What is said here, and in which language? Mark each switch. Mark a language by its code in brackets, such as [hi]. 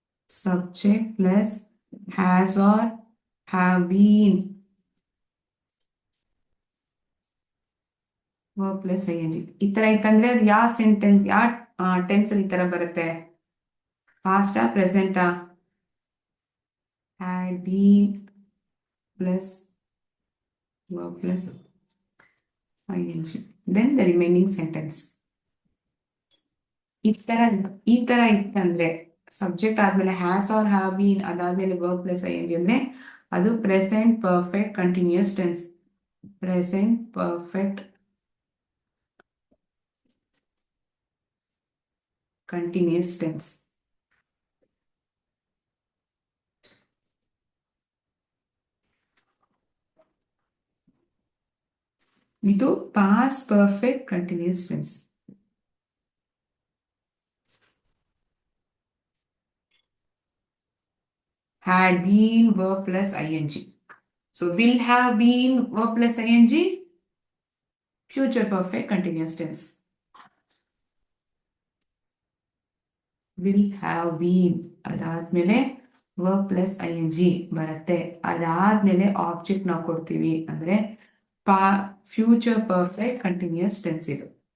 [en] Subject plus has or have been, verb plus ing. [kn] ಈ ತರ ಇತ್ತಂದ್ರೆ ಅದು ಯಾವ ಸೆಂಟೆನ್ಸ್, ಯಾವ ಟೆನ್ಸ್ ಅಲ್ಲಿ ಈ ತರ ಬರುತ್ತೆ? Pasta, ಪ್ರೆಸೆಂಟಾ? [en] had been plus verb plus ing, then the remaining sentence. [kn] ಈ ತರ ಇತ್ತಂದ್ರೆ ಸಬ್ಜೆಕ್ಟ್ ಆದ್ಮೇಲೆ ಹ್ಯಾಸ್ ಆರ್ ಹ್ಯಾವ್ ಬೀನ್, ಅದಾದ್ಮೇಲೆ verb plus I N G ಅಂದ್ರೆ ಅದು present perfect continuous tense. Present perfect continuous tense. ಇದು past perfect continuous tense. [en] Had been verb plus ing. So will have been verb plus ing, future perfect continuous tense. Will have been [kn] ಅದಾದ್ಮೇಲೆ [en] verb plus ing [kn] ಬರುತ್ತೆ. ಅದಾದ್ಮೇಲೆ object ನಾವು ಕೊಡ್ತೀವಿ ಅಂದ್ರೆ future perfect continuous tense ಇದು.